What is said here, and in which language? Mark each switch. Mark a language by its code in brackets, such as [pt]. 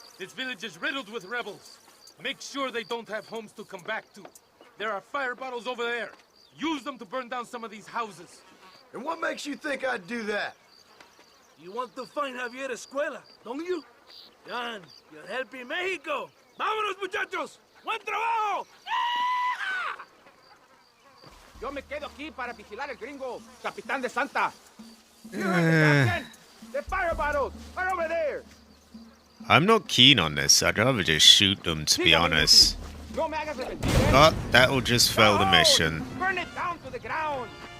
[en] This village is riddled with rebels. Make sure they don't have homes to come back to. There are fire bottles over there. Use them to burn down some of these houses. And what makes you think I'd do that? You want to find Javier Escuela, don't you? John, you're helping Mexico. [es] ¡Vámonos, muchachos! ¡Buen trabajo! Yo me quedo aquí para vigilar el gringo, Capitán de Santa. [en] The fire bottles are over there. I'm not keen on this. I'd rather just shoot them, to be honest. But that'll just fail the mission. Burn it down to the ground.